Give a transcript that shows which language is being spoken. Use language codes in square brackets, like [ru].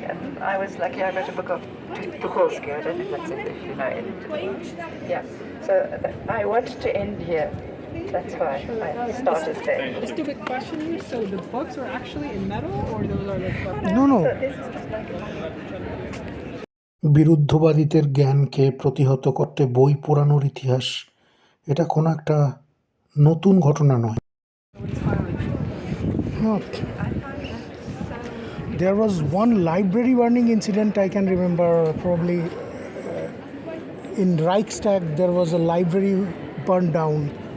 [en] And I was lucky, I got a book of Tucholsky. I don't know if that's it, if you know it. Yeah. So I wanted to end here. That's why I started there. A stupid question here. So the books are actually in metal, or those are like No. So this is just like [bn] বিরুদ্ধবাদীদের জ্ঞানকে প্রতিহত করতে বই পোড়ানোর ইতিহাস, এটা কোনো একটা নতুন ঘটনা নয়। [en] There was one library burning incident I can remember, probably in Reichstag there was a library burned down.